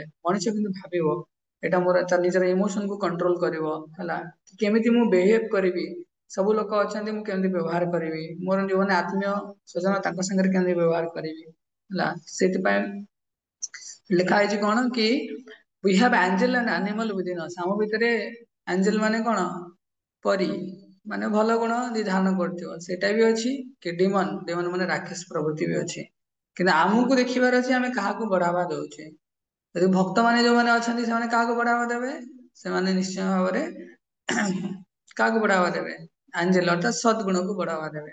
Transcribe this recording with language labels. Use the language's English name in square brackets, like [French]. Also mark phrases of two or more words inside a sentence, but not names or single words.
[Odia] ମଣିଷ କିନ୍ତୁ ଭାବିବ ଏଟା ମୋର, ତା ନିଜର ଇମୋସନକୁ କଣ୍ଟ୍ରୋଲ କରିବ ହେଲା, କେମିତି ମୁଁ ବିହେଭ କରିବି, ସବୁ ଲୋକ ଅଛନ୍ତି ମୁଁ କେମିତି ବ୍ୟବହାର କରିବି, ମୋର ଯୋଉମାନେ ଆତ୍ମୀୟ ସ୍ୱଜନ ତାଙ୍କ ସାଙ୍ଗରେ କେମିତି ବ୍ୟବହାର କରିବି ହେଲା। ସେଥିପାଇଁ ଲେଖା ହେଇଛି କଣ କି [English] we have angel and animal within us, [Odia] ଆମ ଭିତରେ ଆଞ୍ଜେଲ ମାନେ କଣ, ପରି ମାନେ ଭଲ ଗୁଣ ଯଦି ଧାରଣ କରୁଥିବ ସେଇଟା ବି ଅଛି, କି ଡିମନ, ଡିମନ ମାନେ ରାକ୍ଷସ ପ୍ରଭୃତି ବି ଅଛି। କିନ୍ତୁ ଆମକୁ ଦେଖିବାର ଅଛି ଆମେ କାହାକୁ ବଢାବା ଦଉଛେ। ଯଦି ଭକ୍ତ ମାନେ ଯୋଉମାନେ ଅଛନ୍ତି ସେମାନେ କାହାକୁ ବଢାବା ଦେବେ, ସେମାନେ ନିଶ୍ଚୟ ଭାବରେ କାହାକୁ ବଢାବା ଦେବେ, ଆଞ୍ଜେଲ ଅର୍ଥାତ ସଦ୍ଗୁଣକୁ ବଢାବା ଦେବେ।